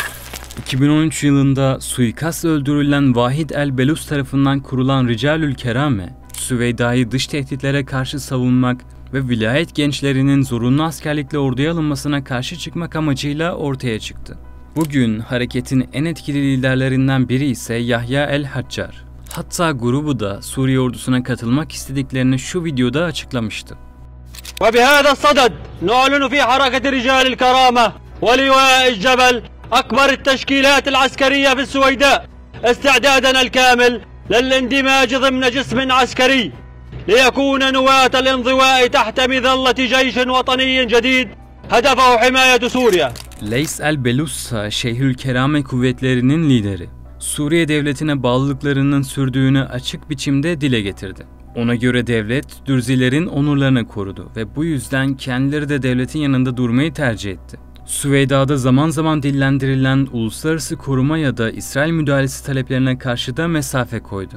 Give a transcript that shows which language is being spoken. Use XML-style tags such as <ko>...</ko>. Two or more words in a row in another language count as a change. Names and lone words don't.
<tr>2013 yılında suikastla öldürülen Vahid el-Belus tarafından kurulan Ricalül Kerame, Süveyda'yı dış tehditlere karşı savunmak ve vilayet gençlerinin zorunlu askerlikle orduya alınmasına karşı çıkmak amacıyla ortaya çıktı. Bugün hareketin en etkili liderlerinden biri ise Yahya el-Haccar. Hatta grubu da Suriye ordusuna katılmak istediklerini şu videoda açıklamıştı.</tr> <ar>وبهذا الصدد نعلن في حركة رجال الكرامة ولواء الجبل أكبر التشكيلات العسكرية في السويداء استعدادنا الكامل للاندماج ضمن جسم عسكري ليكون نواة الانضواء تحت مظلة جيش وطني جديد هدفه حماية سوريا.</ar> <tr>Leys el-Belus Şeyhülkerame kuvvetlerinin lideri. Suriye devletine bağlılıklarının sürdüğünü açık biçimde dile getirdi. Ona göre devlet, Dürzilerin onurlarını korudu ve bu yüzden kendileri de devletin yanında durmayı tercih etti. Süveyda'da zaman zaman dillendirilen uluslararası koruma ya da İsrail müdahalesi taleplerine karşı da mesafe koydu.</tr>